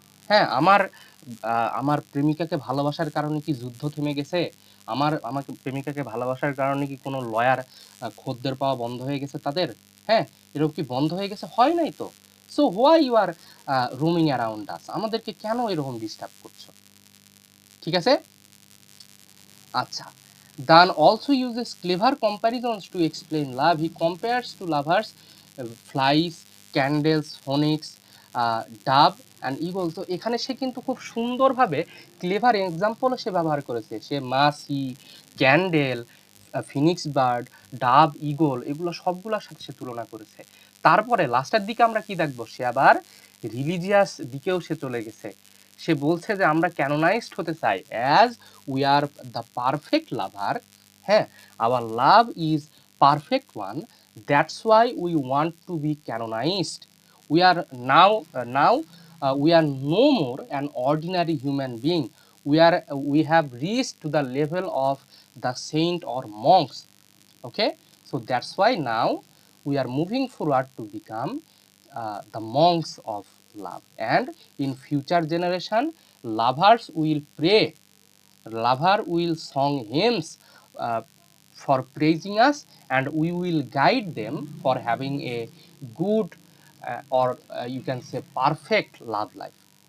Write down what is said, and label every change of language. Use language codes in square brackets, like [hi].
[bn] হ্যাঁ, আমার প্রেমিকাকে ভালোবাসার কারণে কি যুদ্ধ থেমে গেছে, আমাকে প্রেমিকাকে ভালোবাসার কারণে কি কোনো লয়ার খদ্দের পাওয়া বন্ধ হয়ে গেছে তাদের, হ্যাঁ, এরকম কি বন্ধ হয়ে গেছে, হয় নাই তো। [en] so why you are roaming around us, [bn] আমাদেরকে কেন এরকম ডিস্টার্ব করছো, ঠিক আছে। [en] আচ্ছা, Dan also uses clever comparisons to explain love. He compares to lovers flies, candles, phoenix, dove and eagle. [bn] তো এখানে সে কিন্তু খুব সুন্দরভাবে ক্লেভার এক্সাম্পলও সে ব্যবহার করেছে। সে মাছি, ক্যান্ডেল, ফিনিক্স বার্ড, ডাব, ইগল, এগুলো সবগুলোর সাথে সে তুলনা করেছে। তারপরে লাস্টের দিকে আমরা কি দেখবো, সে আবার রিলিজিয়াস দিকেও সে চলে গেছে। সে বলছে যে আমরা ক্যানোনাইজড হতে চাই, [en] As we are the perfect lover, হ্যাঁ, our love is perfect one, that's why we want to be canonized. We are now we are no more an ordinary human being. We have reached to the level of the saint or monks. Okay, so that's why now we are moving forward to become the monks of love, and in future generation lovers will pray, lover will song hymns for praising us, and we will guide them for having a good or you can say perfect love life.